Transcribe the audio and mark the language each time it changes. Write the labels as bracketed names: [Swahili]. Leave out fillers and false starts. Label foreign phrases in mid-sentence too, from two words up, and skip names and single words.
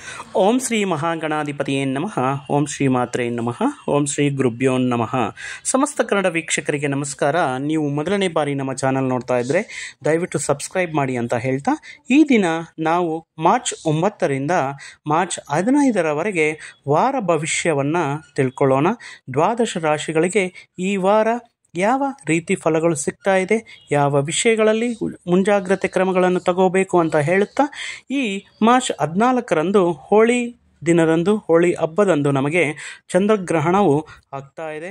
[Sanskrit] ಓಂ ಶ್ರೀ ಮಹಾಗಣಾಧಿಪತಿಯೇ ನಮಃ. ಓಂ ಶ್ರೀ ಮಾತ್ರೇ ನಮಃ. ಓಂ ಶ್ರೀ ಗುರುಭ್ಯೋ ನಮಃ. [Kannada] ಸಮಸ್ತ ಕನ್ನಡ ವೀಕ್ಷಕರಿಗೆ ನಮಸ್ಕಾರ. ನೀವು ಮೊದಲನೇ ಬಾರಿ ನಮ್ಮ ಚಾನಲ್ ನೋಡ್ತಾ ಇದ್ದರೆ ದಯವಿಟ್ಟು ಸಬ್ಸ್ಕ್ರೈಬ್ ಮಾಡಿ ಅಂತ ಹೇಳ್ತಾ, ಈ ದಿನ ನಾವು ಮಾರ್ಚ್ 9ರಿಂದ ಮಾರ್ಚ್ 15ರವರೆಗೆ ವಾರ ಭವಿಷ್ಯವನ್ನು ತಿಳ್ಕೊಳ್ಳೋಣ. ದ್ವಾದಶ ರಾಶಿಗಳಿಗೆ ಈ ವಾರ ಯಾವ ರೀತಿ ಫಲಗಳು ಸಿಗ್ತಾ ಇದೆ, ಯಾವ ವಿಷಯಗಳಲ್ಲಿ ಮುಂಜಾಗ್ರತೆ ಕ್ರಮಗಳನ್ನು ತಗೋಬೇಕು ಅಂತ ಹೇಳುತ್ತಾ, ಈ ಮಾರ್ಚ್ 14ರಂದು ಹೋಳಿ ದಿನದಂದು, ಹೋಳಿ ಹಬ್ಬದಂದು ನಮಗೆ ಚಂದ್ರಗ್ರಹಣವು ಆಗ್ತಾ ಇದೆ.